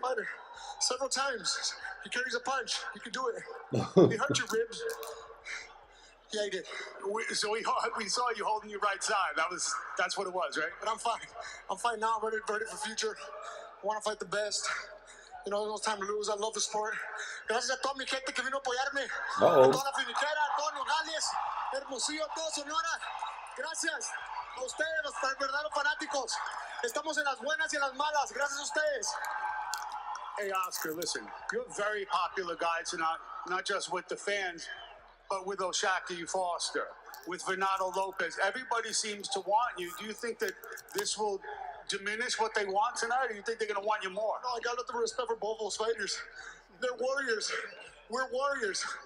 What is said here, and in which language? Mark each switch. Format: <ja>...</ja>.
<en>Fighter. Several times. He carries a punch. He could do it. He hurt your ribs. Yeah, he did. We saw you holding your right side. That's what it was, right? But I'm fine. I'm fine now. I'm ready for the future. I want to fight the best. You know, there's no time to lose. I love the sport.</en> <es>Gracias a toda mi gente que vino a apoyarme. A toda la finiquera, a todos los Gales, Hermosillo, todo Sonora. Gracias a ustedes, los verdaderos fanáticos. Estamos en las buenas y en las malas. Gracias a ustedes.</es> <en>Hey, Oscar, listen. You're a very popular guy tonight, not just with the fans, but with O'Shaquie Foster, with Venado Lopez. Everybody seems to want you. Do you think that this will diminish what they want tonight, or do you think they're going to want you more? No, I got nothing but respect for both those fighters. They're warriors. We're warriors.</en>